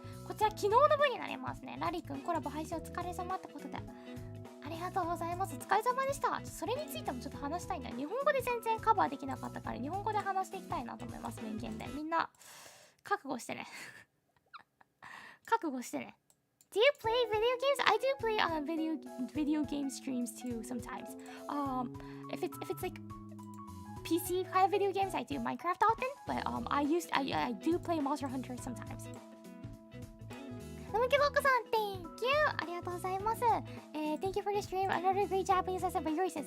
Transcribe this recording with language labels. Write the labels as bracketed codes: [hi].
[ja] こちら昨日の分になりますね。ラリーくんコラボ配信お疲れ様ってことでありがとうございます。お疲れ様でした。それについてもちょっと話したいんだ。日本語で全然カバーできなかったから日本語で話していきたいなと思います。文献でみんな覚悟してね覚悟してね。 [en] Do you play video games? I do play video game streams too sometimes. If it's like PC kind of video games, I do Minecraft often, but I do play Monster Hunter sometimes. [ja] なむけぼっこさん [en] Thank you [ja] ありがとうございます。 [en] Thank you for the stream. Another great Japanese lesson by your sense.